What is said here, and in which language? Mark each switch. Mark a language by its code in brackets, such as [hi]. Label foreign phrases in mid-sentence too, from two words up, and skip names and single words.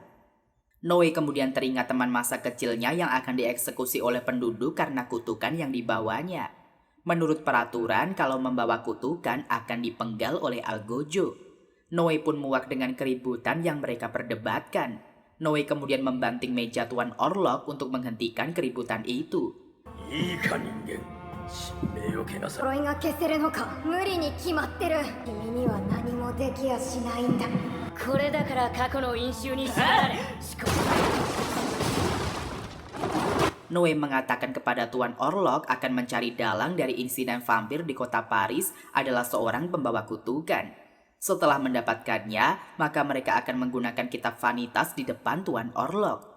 [id] Noe kemudian teringat teman masa kecilnya yang akan dieksekusi oleh penduduk karena kutukan yang dibawanya. Menurut peraturan, kalau membawa kutukan akan dipenggal oleh Algojo. Noe pun muak dengan keributan yang mereka perdebatkan. Noe kemudian membanting meja Tuan Orlok untuk menghentikan keributan itu. [ja] いいか人間、神明を汚さ呪いが消せるのか。無理に決まってる。君には何もできやしないんだ。これだから過去の因習に縛られ思考。 [id] Noe mengatakan kepada Tuan Orlok akan mencari dalang dari insiden vampir di kota Paris adalah seorang pembawa kutukan. Setelah mendapatkannya, maka mereka akan menggunakan kitab vanitas di depan Tuan Orlok.